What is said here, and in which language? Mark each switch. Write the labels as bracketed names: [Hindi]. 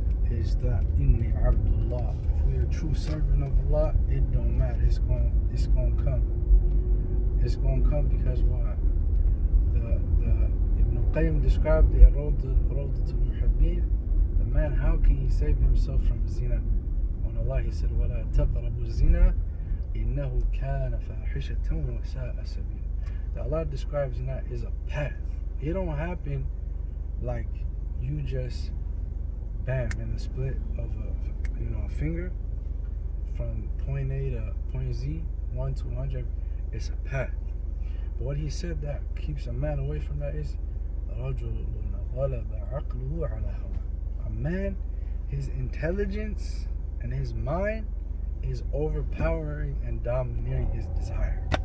[English] It's that Inni Abdullah. If we're a true servant of Allah, it don't matter. It's gonna come. It's gonna come because why? The Ibn Qayyim described the Rawdatul Muhibbin. The man, how can he save himself from zina? When Allah, He said, [Arabic] وَلَا تَقْرَبُوا الزِّنَا إِنَّهُ كَانَ فَاحِشَةً وَسَاءَ سَبِيلًا. [English] That Allah describes zina is a path. It don't happen like you just bam in the split of a finger from point A to point Z, 1 to 100. It's a path. But what he said that keeps a man away from that is a man, his intelligence and his mind is overpowering and domineering his desire.